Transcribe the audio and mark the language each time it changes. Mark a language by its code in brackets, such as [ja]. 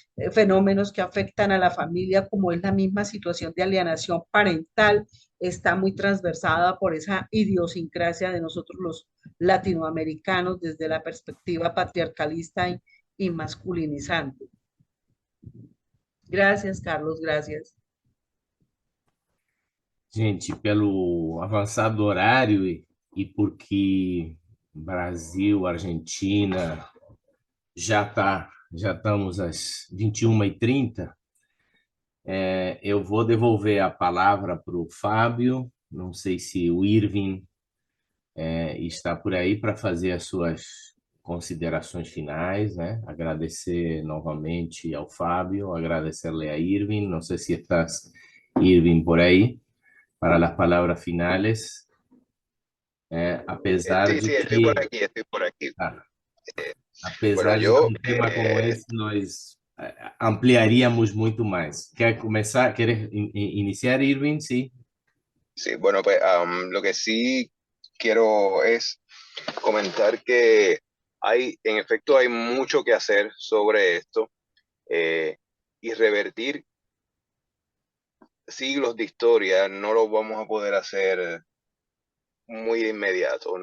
[es] fenómenos que afectan a la familia, como es la misma situación de alienación parental, está muy transversada por esa idiosincrasia de nosotros los latinoamericanos desde la perspectiva patriarcalista y masculinizante. Gracias, Carlos, gracias. [pt] Gente, pelo avançado horário e porque Brasil, Argentina, já estamos às 21h30, eu vou devolver a palavra para o Fábio, não sei se o Irving está por aí para fazer as suas considerações finais, né? Agradecer novamente ao Fábio, [es] agradecerle a Irving, [pt] não sei se estás, Irving, por aí, [es] para las palabras finales, [pt] apesar [es] Sí, [pt] de [es] sí, [pt] que, [es] estoy por aquí. [pt] apesar de que um tema como esse nós ampliaríamos muito mais. Quer começar? [es] ¿Quieres iniciar, Irving? Sí. Sí, bueno, pues lo que sí quiero es comentar que en efecto, hay mucho que hacer sobre esto y revertir siglos de historia no lo vamos a poder hacer muy de inmediato.